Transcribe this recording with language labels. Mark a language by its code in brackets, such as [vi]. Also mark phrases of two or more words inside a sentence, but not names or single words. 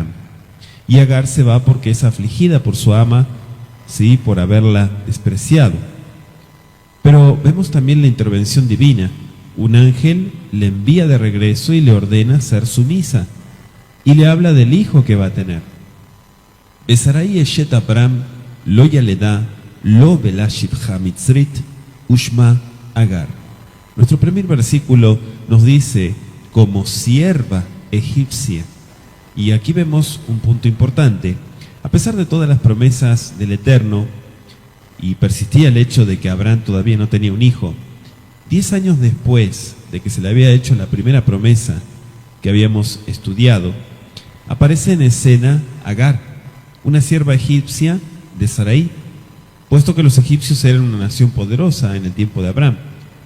[es] Y Agar se va porque es afligida por su ama, sí, por haberla despreciado. Pero vemos también la intervención divina. Un ángel le envía de regreso y le ordena ser sumisa, y le habla del hijo que va a tener. [he] ושרי אשת אברהם לא ילדה לו ולה שפחה מצרית ושמה הגר. [es] Nuestro primer versículo nos dice: como sierva egipcia. Y aquí vemos un punto importante. A pesar de todas las promesas del Eterno, y persistía el hecho de que Abraham todavía no tenía un hijo, 10 años después de que se le había hecho la primera promesa que habíamos estudiado, aparece en escena Agar, una sierva egipcia de Sarai, puesto que los egipcios eran una nación poderosa en el tiempo de Abraham.